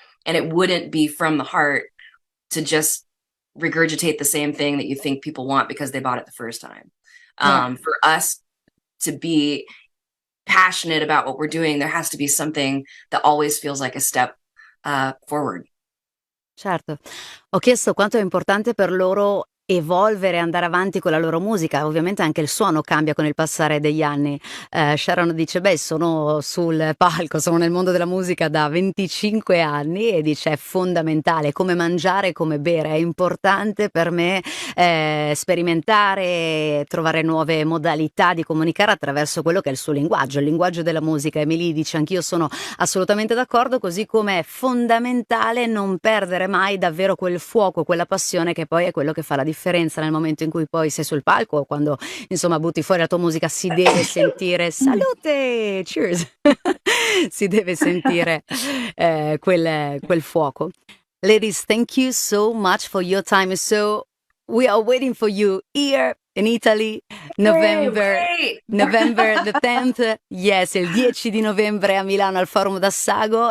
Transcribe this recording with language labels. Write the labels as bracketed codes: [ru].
[en] And it wouldn't be from the heart to just regurgitate the same thing that you think people want because they bought it the first time. For us to be passionate about what we're doing, there has to be something that always feels like a step forward. [it] Certo. Ho chiesto quanto è importante per loro evolvere, andare avanti con la loro musica. Ovviamente anche il suono cambia con il passare degli anni. Sharon dice: beh, sono sul palco, sono nel mondo della musica da 25 anni, e dice: è fondamentale, come mangiare, come bere, è importante per me sperimentare, trovare nuove modalità di comunicare attraverso quello che è il linguaggio della musica. Emily dice: anch'io sono assolutamente d'accordo, così come è fondamentale non perdere mai davvero quel fuoco, quella passione che poi è quello che fa la differenza nel momento in cui poi sei sul palco, o quando insomma butti fuori la tua musica. Si deve sentire salute, cheers, si deve sentire quel fuoco. [en] Ladies, thank you so much for your time. So we are waiting for you here in Italy, November the 10th. [it] Yes, il 10 di novembre a Milano al Forum d'Assago.